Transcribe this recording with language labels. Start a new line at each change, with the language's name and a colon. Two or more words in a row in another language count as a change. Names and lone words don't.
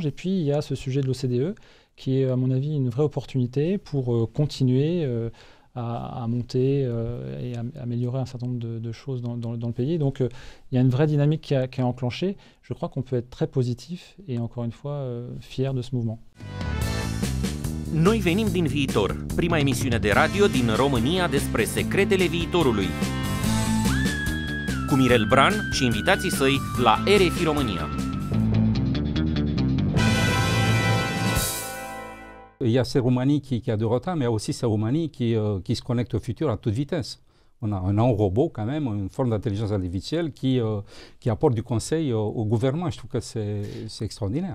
French: Et puis, il y a ce sujet de l'OCDE, qui est, à mon avis, une vraie opportunité pour continuer à monter et à améliorer un certain nombre de choses dans le pays. Donc, il y a une vraie dynamique qui est enclenchée. Je crois qu'on peut être très positif et, encore une fois, fier de ce mouvement.
Romanian: Noi venim din viitor, prima emisiune de radio din România despre secretele viitorului. Cu Mirel Bran și invitații săi la RFI România.
French: Il y a ces Roumanie qui a du retard, mais il y a aussi ces Roumanie qui se connectent au futur à toute vitesse. On a un robot quand même, une forme d'intelligence artificielle qui apporte du conseil au gouvernement. Je trouve que c'est extraordinaire.